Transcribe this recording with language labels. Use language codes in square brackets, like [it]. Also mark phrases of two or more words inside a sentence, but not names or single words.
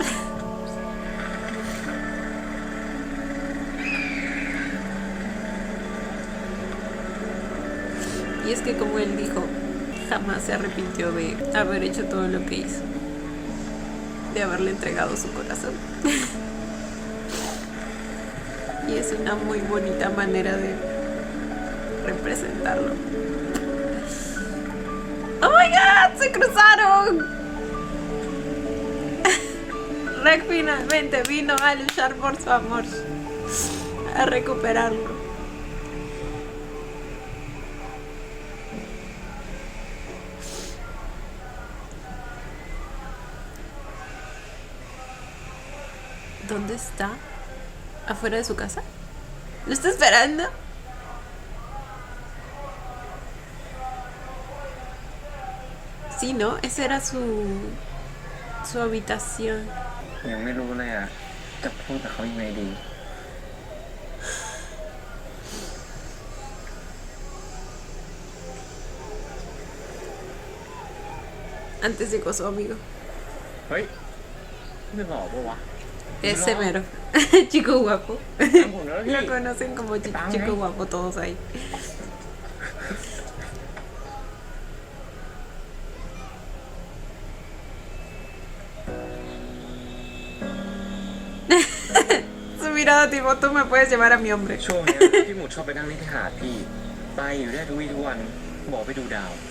[es] Y es que como él dijo, jamás se arrepintió de haber hecho todo lo que hizo, de haberle entregado su corazón. Y es una muy bonita manera de representarlo. [en] ¡Oh my god! [es] ¡Se cruzaron! Rek finalmente vino a luchar por su amor, a recuperarlo. ¿Dónde está? ¿Afuera de su casa? ¿Lo está esperando? Sí, ¿no? Esa era su habitación. [th] ยังไม่รู้เลยอ่ะจะพูดกับเขายังไงดี [es] Antes llegó su amigo. [th] เฮ้ยไม่หล่อปะวะ [es] Ese mero. Chico guapo. [th] ตามผมแล้วพี่ [es] Lo conocen como chico guapo todos ahí. Su mirada tipo, tú me puedes llevar a mi hombre. [th] ช่วงเนี้ยพี่หมูชอบไปนั่งเล่นที่หาดพี่ไปอยู่ได้ทุกวี่ทุกวันบอกไปดูดาว